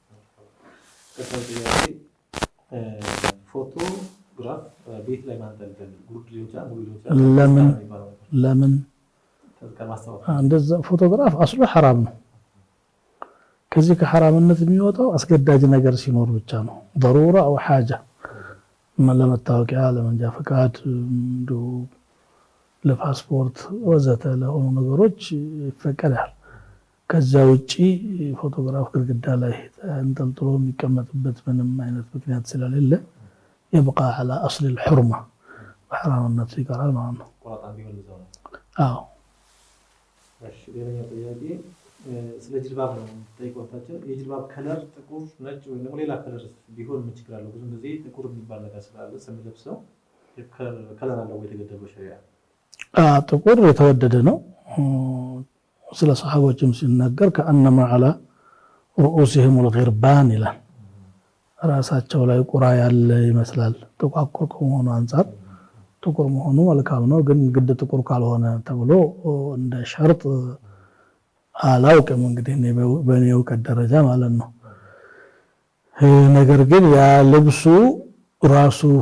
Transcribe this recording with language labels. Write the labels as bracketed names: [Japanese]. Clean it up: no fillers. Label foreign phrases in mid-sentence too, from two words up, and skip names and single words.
[Amharic] ፎቶግራፍ ቤት ላይ ማንጠልጠል ጉድ ሊወጣ ለምን እንደዛ ፎቶግራፍ አስሉ ሐራም ነው። ከዚህ ከሐራምነት የሚወጣው አስገዳጅ ነገር ሲኖር ብቻ ነው። [Arabic] ضرورة او حاجه [Amharic] ለመታወቂያ ለመንጃ ፈቃድ ለፓስፖርት ወዘተ ለሆኑ ነገሮች ይፈቀዳል። ከዛ ውጪ ፎቶግራፍ ግድግዳ ላይ እንጠልጥሎ የሚቀመጥበት ምንም አይነት ምክንያት ስለሌለ [Arabic] يبقى على اصل الحرمه [Amharic] በሐራምነት ይቀራል ማለት ነው። አዎ ሌላኛው ጥያቄ ስለ ጅልባብ ነው ጠይቆታቸው። የጅልባብ ከለር ጥቁር፣ ነጭ ወይ ደግሞ ሌላ ከለር ቢሆን ምን ችግር አለው? ብዙ ጊዜ ጥቁር የሚባል ነገር ስላለ ስንለብሰው ከለር አለው ወይ የተገደበው ሸሪዓ? ጥቁር የተወደደ ነው። ስለ ሰሃቦችም ሲናገር ከአነማ [Arabic] على رؤوسهم الغربان [Amharic] ይላል። ራሳቸው ላይ ቁራ ያለ ይመስላል። ጥቋቁር ከመሆኑ አንፃር ጥቁር መሆኑ መልካም ነው። ግን ግድ ጥቁር ካልሆነ ተብሎ እንደ ሸርጥ አላውቅም እንግዲህ በኔው ከደረጃ ማለት ነው። ነገር ግን ያ ልብሱ ራሱ